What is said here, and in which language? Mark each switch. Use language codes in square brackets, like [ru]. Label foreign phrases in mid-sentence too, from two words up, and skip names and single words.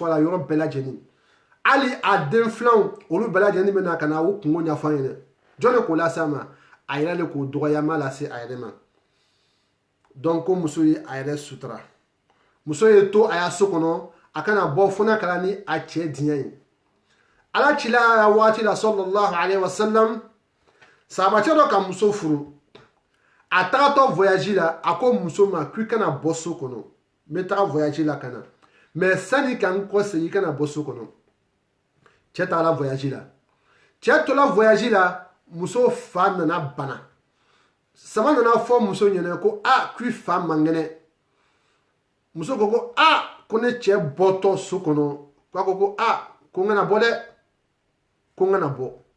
[bm] a la yɔrɔ bɛɛ lajɛlen hali a den filanw olu bɛɛ lajɛlen bɛ na ka na o kungo ɲɛfɔ an ɲɛna jɔn de k'o lase a ma a yɛrɛ de k'o dɔgɔyama lase a yɛrɛ ma donc ko muso ye a yɛrɛ sutura muso ye to a y'a so kɔnɔ a kana bɔ fo n'a kɛra ni a cɛ diɲɛ ye ala cila a waati la [ar] صلى الله عليه وسلم [bm] sahabacɛ dɔ ka muso furu a tagatɔ voyage la a ko muso ma k'i kana bɔ so kɔnɔ n bɛ taga voyage la ka na mais sani ka n kɔ segin i kana bɔ so kɔnɔ cɛ tagala voyage la cɛ tola voyage la muso fa nana bana sama nana fɔ muso ɲɛna ko k'i fa man kɛnɛ muso ko ko ne cɛ bɔtɔ so kɔnɔ k'a ko ko n kana bɔ dɛ ko n kana bɔ